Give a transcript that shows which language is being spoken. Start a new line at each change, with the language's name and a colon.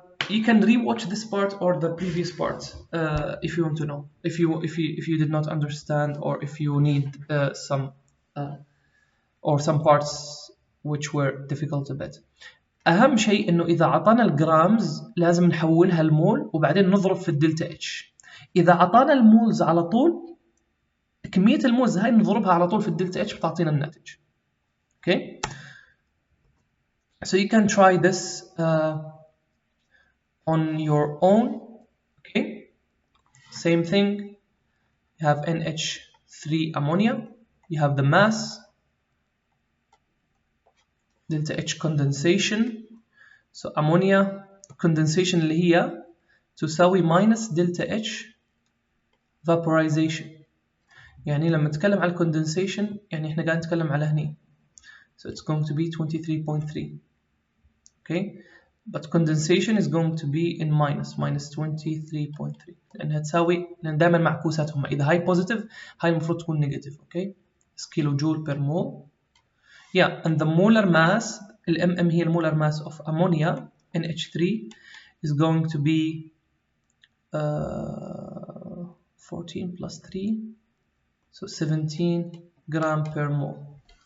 English: You can rewatch this part or the previous part if you want to know. If you did not understand or if you need some parts which were difficult a bit.
Arabic: أهم شيء إنه إذا عطانا الجرامز لازم نحولها لمول وبعدين نضرب في الدلتا اتش. إذا عطانا المولز على طول، كمية المولز هاي نضربها على طول في الدلتا اتش بتعطينا الناتج.
English: Okay, so you can try this on your own. Okay, same thing. You have NH3 ammonia. You have the mass. Delta H condensation. So ammonia condensation
Arabic: اللي هي تساوي
English: minus delta H vaporization.
Arabic: يعني لما نتكلم على condensation يعني احنا قاعد نتكلم على هني.
English: So it's going to be 23.3. Okay, but condensation is going to be in minus 23.3
Arabic: لأنها تساوي، لأن دائما معكوساتهم إذا هاي positive هاي المفروض تكون
English: negative. Okay, it's kilojoule per mole. Yeah, and the molar mass, الMM هي molar mass of ammonia NH3 is going to be 14 plus 3, so 17 gram per mole.